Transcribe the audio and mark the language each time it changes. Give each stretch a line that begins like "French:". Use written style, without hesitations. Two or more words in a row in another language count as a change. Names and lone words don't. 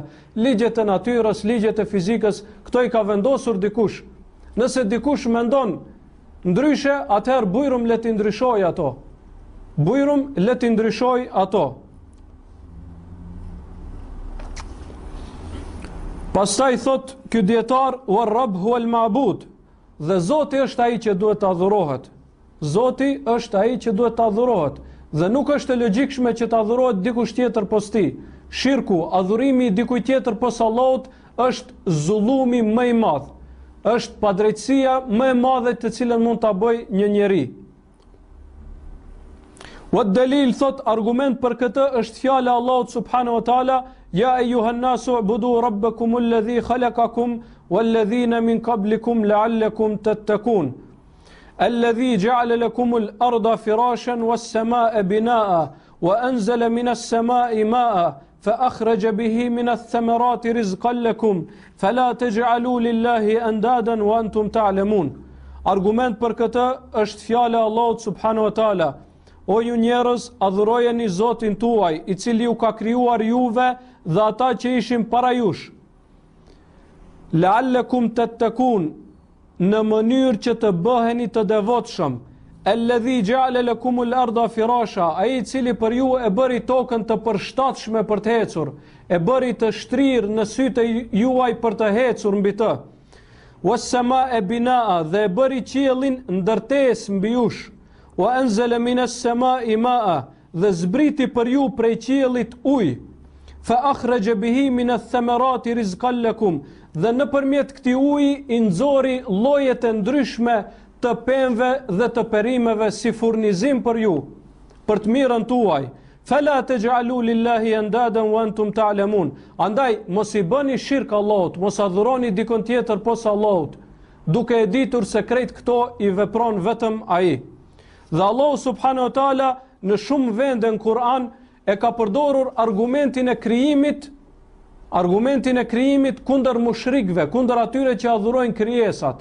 Albanian: Ligjet e natyrës, ligjet e fizikës, këto i ka vendosur dikush. Nëse dikush mendon ndryshe, atëherë bujrum le t'i ndryshoj ato. Bujrum le t'i ndryshoj ato. Pastaj thot ky dietar
Arabic: والرب هو المعبود,
Albanian: dhe Zoti është ai që duhet të adhurohet. Zoti është ai që duhet të adhurohet dhe nuk është e logjikshme që të adhurohet dikush tjetër pos ti. Shirku, adhurimi dikujt tjetër pos Allahut është zullumi më i madh. Është padrejtësia më e madhe të cilën mund ta bëjë një njeri.
Arabic: والدليل
Albanian: thot argument për këtë është fjala e Allahut
Arabic: سبحانه وتعالى يا أيها الناس اعبدوا ربكم الذي خلقكم والذين من قبلكم لعلكم تتقون. الذي جعل لكم الأرض فراشا والسماء بناء وأنزل من السماء ماء فأخرج به من الثمرات رزقا لكم فلا تجعلوا لله أندادا وأنتم تعلمون.
Albanian: Argument për këtë është fjala e Allahut
Arabic: سبحانه وتعالى.
Albanian: O ju njerëz, adhurojeni Zotin tuaj, i cili ju ka krijuar juve dhe ata që ishin para jush.
Arabic: لعلكم تتقون,
Albanian: në mënyrë që të bëheni të devotshëm.
Arabic: الذي جعل لكم الأرض فراشا,
Albanian: ai i cili për ju e bëri tokën të përshtatshme për të ecur, e bëri të shtrirë në sytë juaj për të ecur mbi të.
Arabic: والسماء بناء,
Albanian: dhe e bëri qiellin ndërtesë mbi jush.
Arabic: وأنزل من السماء ماء,
Albanian: dhe zbriti për ju prej qiellit ujë.
Arabic: فأخرج به من الثمرات رزقا لكم,
Albanian: dhe nëpërmjet këtij uji i nxori lloje të ndryshme të pemëve dhe të perimeve si furnizim për ju, për të mirën tuaj.
Arabic: فلا تجعلوا لله أندادا وأنتم تعلمون.
Albanian: Andaj mos i bëni shirk Allahut, mos adhuroni dikon tjetër posa Allahut, duke e ditur se krejt këto i vepron vetëm ai. Dhe Allahu
Arabic: سبحانه وتعالى
Albanian: në shumë vende në Kur'an e ka përdorur argumentin e krijimit kundër mushrikëve, kundër atyre që adhurojnë krijesat.